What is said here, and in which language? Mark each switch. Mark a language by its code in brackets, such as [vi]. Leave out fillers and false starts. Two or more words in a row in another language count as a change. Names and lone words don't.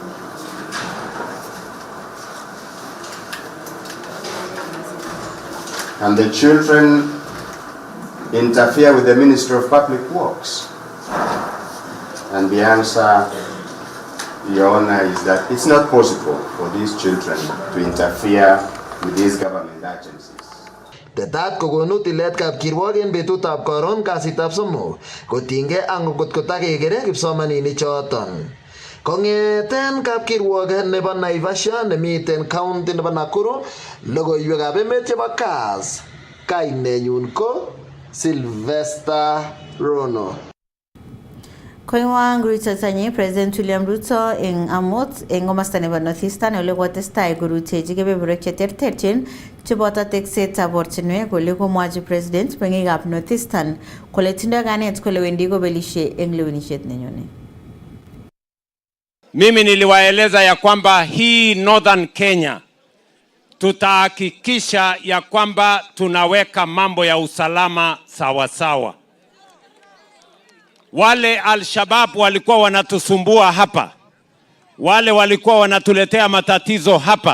[en] Can the children interfere with the Ministry of Public Works? And the answer, Your Honor, is that it's not possible for these children to interfere with these government agencies. [kln] Tetat kokonu tilet kapkirwok en betutab koron kasitab somok kotinygei ak ngot kotakekere kipsomaninik choton. Kongeten kapkirwok nebo Naivasha nemiten county nebo Nakuru, logoiwekab emet chebo Kass, kainenyun ko Sylvester Rono. Koiwang rutotanyi President William Ruto eng amut eng komasta nebo Northeastern ole kotestai korutechi kebeberwek cheterterchin cheboto teksetab ortinwek kole komwachi President meng'ikab Northeastern kole tindoi kanet kole wendi kobelishe eng lewenisiet nenyone. [sw] Mimi niliwaeleza ya kwamba hii Northern Kenya tutahakikisha ya kwamba tunaweka mambo ya usalama sawa sawa. Wale Al-Shabaab walikuwa wanatusumbua hapa, wale walikuwa wanatuletea matatizo hapa.